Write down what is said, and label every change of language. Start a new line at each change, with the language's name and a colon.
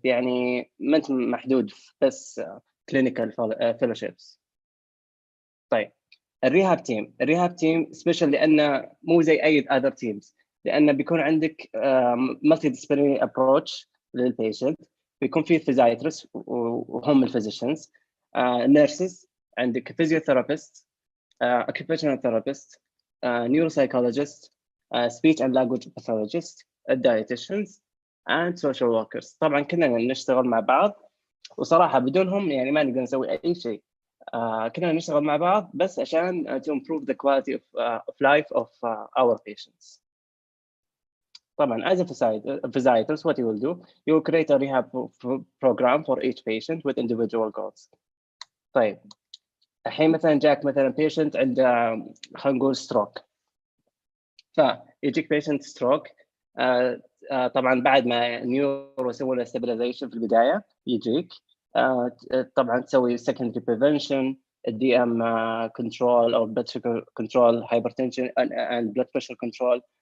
Arabic: يعني ما انت محدود بس
English: clinical fellowships.
Arabic: طيب الريهاب تيم سبيشال لانه مو زي اي
English: other teams،
Arabic: لانه بيكون عندك
English: multi disciplinary approach
Arabic: للبيشنت. بيكون في
English: physiatrists
Arabic: وهم الفيزيشنز،
English: nurses،
Arabic: عندك
English: physiotherapist، occupational therapist، neuropsychologist، speech and language pathologist، dietitians and social workers.
Arabic: طبعا كلنا نشتغل مع بعض، وصراحة بدونهم يعني ما نقدر نسوي أي شيء. كلنا نشتغل مع بعض بس عشان
English: to improve the quality of life of our patients.
Arabic: طبعا
English: as a physiatrist what you will do, you will create a rehab program for each patient with individual goals.
Arabic: طيب الحين مثلا جاك مثلا patient عنده خلينا نقول stroke، فيجيك patient stroke طبعا بعد ما نيورو يسوي له stabilization في البداية يجيك طبعا تسوي
English: secondary prevention، DM control or blood sugar control, hypertension and blood pressure control.